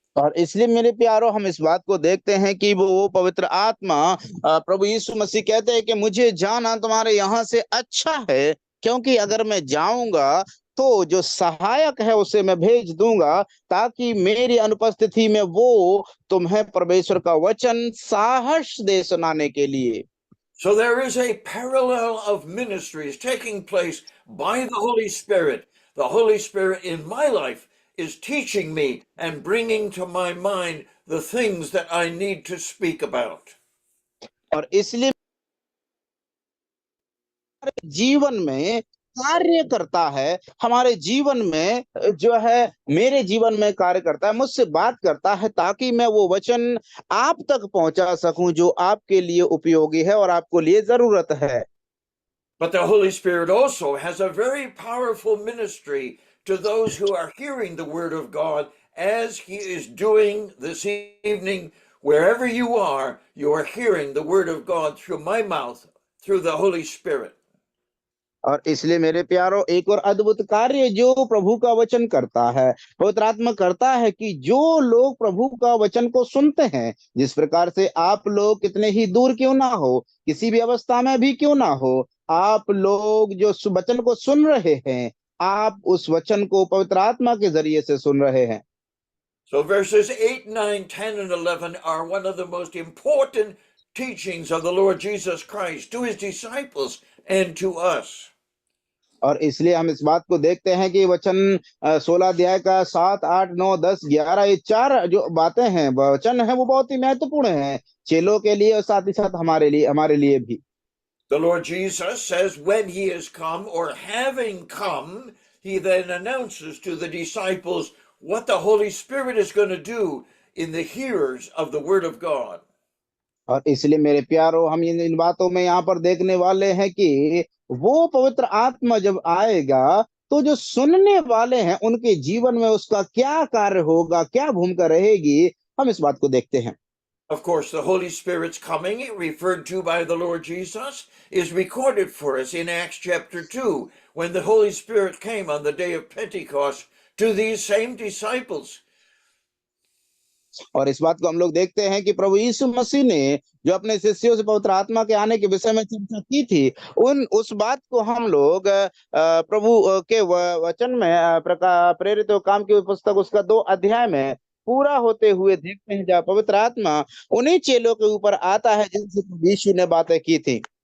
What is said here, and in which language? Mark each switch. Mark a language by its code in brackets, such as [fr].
[hi] और इसलिए मेरे प्यारो, हम इस बात को देखते हैं कि वो पवित्र आत्मा, प्रभु यीशु मसीह कहते हैं कि मुझे जाना तुम्हारे यहाँ से अच्छा है, क्योंकि अगर मैं जाऊंगा तो जो सहायक है उसे मैं भेज दूंगा, ताकि मेरी अनुपस्थिति में वो तुम्हें परमेश्वर का वचन साहस दे सुनाने के लिए। [en] So there is a parallel of ministries taking place by the Holy Spirit. The Holy Spirit in my life is teaching me and bringing to my mind the things that I need to speak about. [hi] और इसलिए जीवन में कार्य करता है, हमारे जीवन में जो है, मेरे जीवन में कार्य करता है, मुझसे बात करता है, ताकि मैं वो वचन आप तक पहुंचा सकूं जो आपके लिए उपयोगी है और आपको लिए जरूरत है। [en] But the Holy Spirit also has a very powerful ministry to those who are hearing the Word of God, as He is doing this evening. Wherever you are hearing the Word of God through my mouth, through the Holy Spirit. [hi] और इसलिए मेरे प्यारो, एक और अद्भुत कार्य जो प्रभु का वचन करता है, पवित्र आत्मा करता है, कि जो लोग प्रभु का वचन को सुनते हैं, जिस प्रकार से आप लोग कितने ही दूर क्यों ना हो, किसी भी अवस्था में भी क्यों ना हो, आप लोग जो वचन को सुन रहे हैं, आप उस वचन को पवित्र आत्मा के जरिए से सुन रहे हैं। [en] So verses 8, 9, 10, and 11 are one of the most important teachings of the Lord Jesus Christ to His disciples and to us. [hi] और इसलिए हम इस बात को देखते हैं कि वचन 16 अध्याय का 7, 8, 9, 10, 11, ये 4 जो बातें हैं, वचन है, वो बहुत ही महत्वपूर्ण है चेलों के लिए और साथ ही साथ हमारे लिए भी। [en] The Lord Jesus says when He has come, or having come, He then announces to the disciples what the Holy Spirit is going to do in the hearers of the Word of God. [hi] और इसलिए मेरे प्यारो, हम इन बातों में यहाँ पर देखने वाले हैं कि वो पवित्र आत्मा जब आएगा तो जो सुनने वाले हैं उनके जीवन में उसका क्या कार्य होगा, क्या भूमिका रहेगी, हम इस बात को देखते हैं। [en] Of course, the Holy Spirit's coming, referred to by the Lord Jesus, is recorded for us in Acts chapter 2, when the Holy Spirit came on the day of Pentecost to these same disciples. [hi] और इस बात को हम लोग देखते हैं कि प्रभु यीशु मसीह ने जो अपने शिष्यों से पवित्र आत्मा के आने के विषय में चर्चा की थी, उस बात को हम लोग प्रभु के वचन में प्रेरित काम की पुस्तक उसका 2 अध्याय में पूरा होते हुए देखते हैं, जहाँ पवित्र आत्मा उन्हीं चेलों के ऊपर आता है जिनसे यीशु ने बातें की थी।